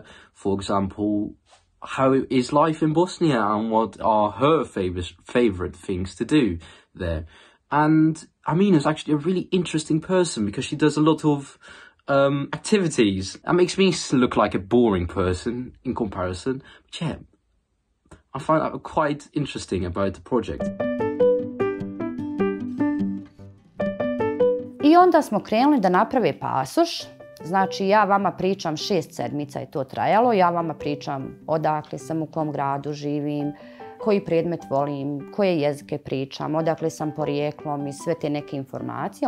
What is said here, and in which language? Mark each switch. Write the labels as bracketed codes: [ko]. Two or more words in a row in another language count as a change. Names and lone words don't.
[en] For example, how is life in Bosnia and what are her favorite things to do there. And Amina is actually a really interesting person because she does a lot of activities. That makes me look like a boring person in comparison. But yeah, I find that quite interesting about the project. [bs] I onda smo krenuli da naprave pasoš. Znači, ja vama pričam 6 sedmica je to trajalo. Ja vama pričam odakle sam, u kom gradu živim, koji predmet volim, koje jezike pričam, odakle sam porijeklom i sve te neke informacije.